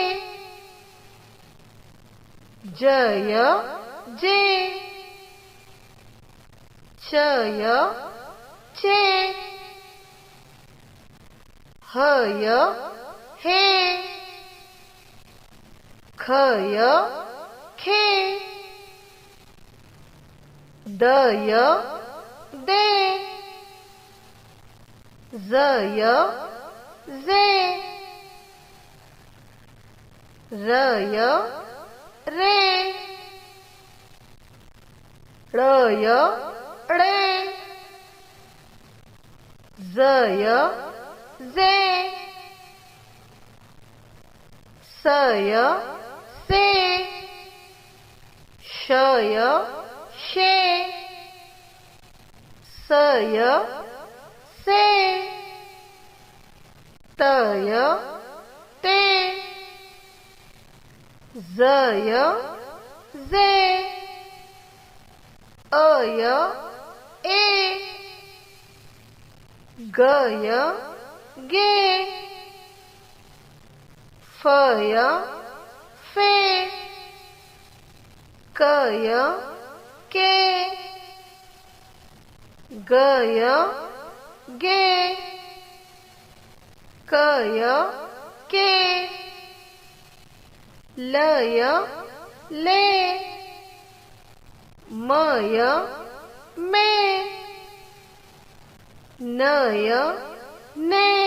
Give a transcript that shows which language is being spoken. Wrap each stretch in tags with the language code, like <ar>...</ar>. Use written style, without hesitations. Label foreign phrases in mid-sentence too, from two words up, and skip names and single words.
<ur>ج یا جے، چ یا چے، ہ یا ہے، کھ یا کھے، د یا دے، ز یا زے، ر یا رے، ڑ یا ڑے، ز یا زے، س یا سے، ش یا شے، س یا سے، ت یا تے، ز یا زے، ا یا اے، گ یا گے، ف یا فے، ک یا کے، گ یا گے، ک یا کے، ل یا لے، م یا میں، ن یا نے۔</ur>